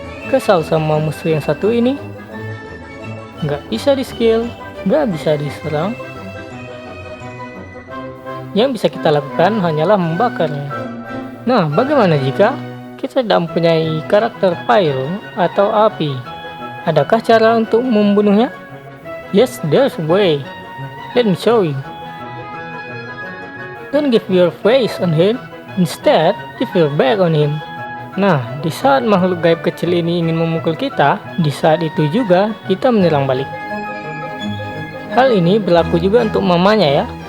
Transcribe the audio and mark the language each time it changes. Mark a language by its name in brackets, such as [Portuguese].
[Indonesian] Kesal sama musuh yang satu ini? Nggak bisa di skill, nggak bisa diserang. Yang bisa kita lakukan hanyalah membakarnya. Nah, bagaimana jika kita tidak mempunyai karakter pyro atau api? Adakah cara untuk membunuhnya? [English] Yes, there's a way. Let me show you. Don't give your face on him, instead give your back on him. [Indonesian] Nah, di saat makhluk gaib kecil ini ingin memukul kita, di saat itu juga kita menyerang balik. Hal ini berlaku juga untuk mamanya ya.